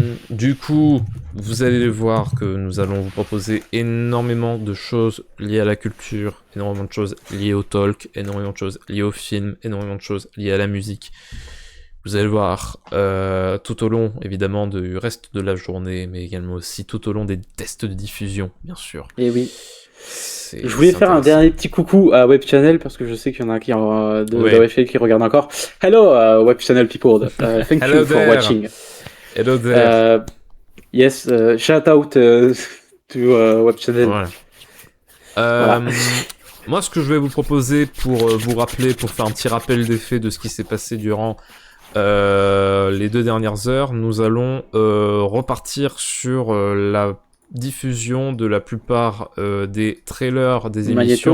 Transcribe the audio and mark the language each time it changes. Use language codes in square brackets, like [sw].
[fr] Du coup, vous allez voir que nous allons vous proposer énormément de choses liées à la culture, énormément de choses liées au talk, énormément de choses liées au film, énormément de choses liées à la musique. Vous allez le voir tout au long, évidemment, du reste de la journée, mais également aussi tout au long des tests de diffusion, bien sûr. Et oui. Je voulais faire un dernier petit coucou à Web Channel parce que je sais qu'il y en a qui de Web Channel qui regardent encore. [en] Hello Web Channel people, thank you for watching. Hello there. Yes, shout out to Web Channel. [fr] Voilà. Moi, ce que je vais vous proposer pour vous rappeler, pour faire un petit rappel des faits de ce qui s'est passé durant les 2 dernières heures, nous allons repartir sur la diffusion de la plupart des trailers des émissions.